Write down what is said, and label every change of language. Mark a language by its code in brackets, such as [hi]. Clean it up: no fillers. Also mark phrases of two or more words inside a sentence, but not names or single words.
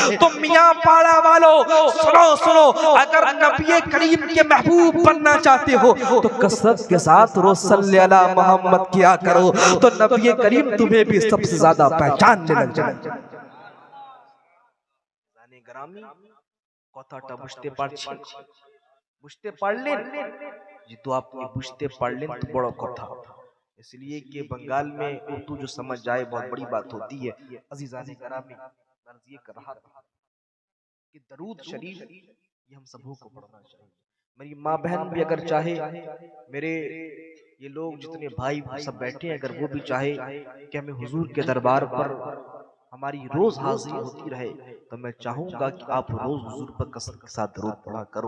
[ur] تو میاں پاڑا والوں سنو، اگر نبی کریم کے محبوب بننا چاہتے ہو تو کثرت کے ساتھ روز [ar] صلی علی محمد [ur] کیا کرو تو نبی کریم تمہیں بھی سب سے زیادہ پہچاننے لگ جائے۔ [bn] گرامی কথাটা বুঝতে পারছেন? বুঝতে পারলেন? যেহেতু আপনি বুঝতে পারলেন তো বড় কথা, [ur] اس لیے کہ بنگال میں اردو جو سمجھ جائے بہت بڑی بات ہوتی ہے۔ عزیزان گرامی، عرض یہ کر رہا تھا کہ درود شریف یہ ہم سبوں کو پڑھنا چاہیے۔ میری ماں بہن بھی اگر چاہے، میرے یہ لوگ جتنے بھائی سب بیٹھے ہیں، اگر وہ بھی چاہے کہ ہمیں حضور کے دربار پر ہماری روز حاضری ہوتی رہے، تو میں چاہوں گا کہ آپ روز حضور پر کثرت کے ساتھ درود پڑھا کرو۔